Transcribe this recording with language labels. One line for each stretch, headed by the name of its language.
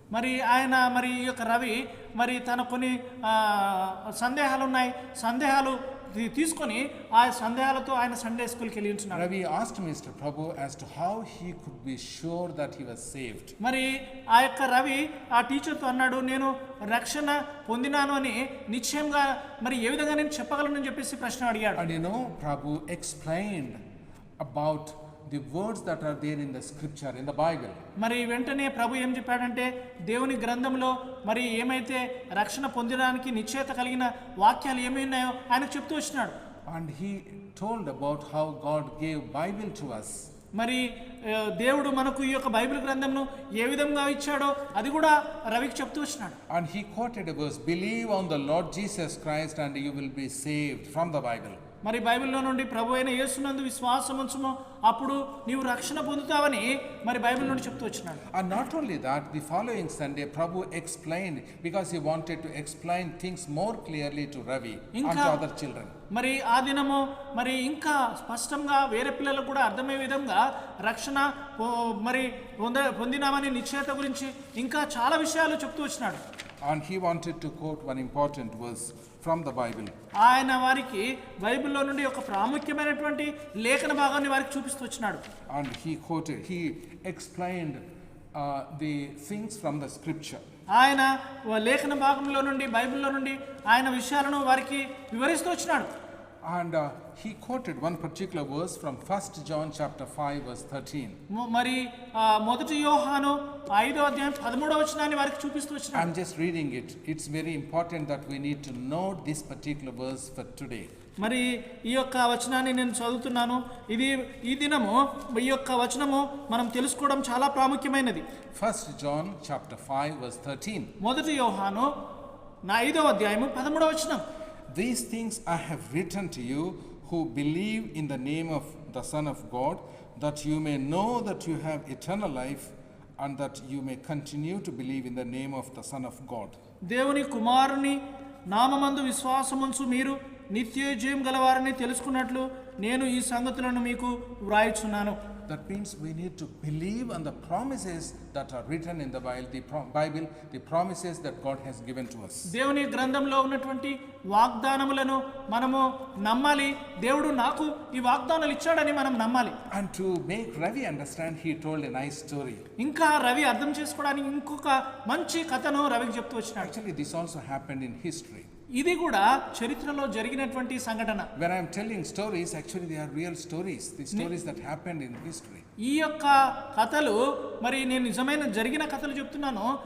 Telugu: మరి ఆయన మరి ఈ యొక్క రవి మరి తన కొన్ని సందేహాలు తీసుకొని ఆ సందేహాలతో ఆయన సండే స్కూల్కి వెళ్ళి ఉంటున్నాడు.
English: Ravi asked Mr. Prabhu as to how he could be sure that he was saved.
Telugu: మరి ఆ యొక్క రవి ఆ టీచర్తో అన్నాడు, నేను రక్షణ పొందినాను అని నిశ్చయంగా మరి ఏ విధంగా నేను చెప్పగలను చెప్పేసి ప్రశ్న అడిగాడు.
English: And Prabhu explained about the words that are there in the scripture, in the Bible.
Telugu: మరి వెంటనే ప్రభు ఏం చెప్పాడంటే దేవుని గ్రంథంలో మరి ఏమైతే రక్షణ పొందడానికి నిశ్చయత కలిగిన వాక్యాలు ఏమి ఉన్నాయో ఆయనకు చెప్తూ వచ్చినాడు.
English: And he told about how God gave Bible to us.
Telugu: మరి దేవుడు మనకు ఈ యొక్క బైబిల్ గ్రంథంను ఏ విధంగా ఇచ్చాడో అది కూడా రవికి చెప్తూ వచ్చినాడు.
English: And he quoted a verse, believe on the Lord Jesus Christ and you will be saved, from the Bible.
Telugu: మరి బైబిల్లో నుండి ప్రభు అయిన యేసునందు విశ్వాసం ఉంచుము, అప్పుడు నీవు రక్షణ పొందుతావని మరి బైబిల్ నుండి చెప్తూ వచ్చినాడు.
English: And not only that, the following Sunday, Prabhu explained, because he wanted to explain things more clearly to Ravi and to other children.
Telugu: మరి ఆ దినము మరి ఇంకా స్పష్టంగా వేరే పిల్లలకు కూడా అర్థమయ్యే విధంగా రక్షణ మరి పొందినామని నిశ్చయత గురించి ఇంకా చాలా విషయాలు చెప్తూ వచ్చినాడు.
English: And he wanted to quote one important verse from the Bible.
Telugu: ఆయన వారికి బైబిల్లో నుండి ఒక ప్రాముఖ్యమైనటువంటి లేఖన భాగాన్ని వారికి చూపిస్తూ వచ్చినాడు.
English: And he explained the things from the scripture.
Telugu: ఆయన లేఖన భాగంలో నుండి బైబిల్లో నుండి ఆయన విషయాలను వారికి వివరిస్తూ వచ్చినాడు.
English: And he quoted one particular verse from 1 John chapter 5 verse 13.
Telugu: మరి మొదటి యోహాను 5వ అధ్యాయం 13వ వచనాన్ని వారికి చూపిస్తూ వచ్చినాడు.
English: I'm just reading it. It's very important that we need to know this particular verse for today.
Telugu: మరి ఈ యొక్క వచనాన్ని నేను చదువుతున్నాను. ఇది ఈ దినము ఈ యొక్క వచనము మనం తెలుసుకోవడం చాలా ప్రాముఖ్యమైనది.
English: 1 John chapter 5 verse 13.
Telugu: మొదటి యోహాను 5వ అధ్యాయము 13వ వచనం.
English: These things I have written to you who believe in the name of the Son of God, that you may know that you have eternal life, and that you may continue to believe in the name of the Son of God.
Telugu: దేవుని కుమారుని నామమందు విశ్వాసముంచు మీరు నిత్య జీవం గలవారని తెలుసుకున్నట్లు నేను ఈ సంగతులను మీకు వ్రాయిచున్నాను.
English: That means we need to believe on the promises that are written in the Bible, the promises that God has given to us.
Telugu: దేవుని గ్రంథంలో ఉన్నటువంటి వాగ్దానములను మనము నమ్మాలి. దేవుడు నాకు ఈ వాగ్దానాలు ఇచ్చాడని మనం నమ్మాలి.
English: And to make Ravi understand, he told a nice story.
Telugu: ఇంకా రవి అర్థం చేసుకోవడానికి ఇంకొక మంచి కథను రవికి చెప్తూ వచ్చినాడు.
English: Actually, this also happened in history.
Telugu: ఇది కూడా చరిత్రలో జరిగినటువంటి సంఘటన.
English: When I am telling stories, actually they are real stories, the stories that happened in history.
Telugu: ఈ యొక్క కథలు మరి నేను నిజమైన జరిగిన కథలు చెప్తున్నాను.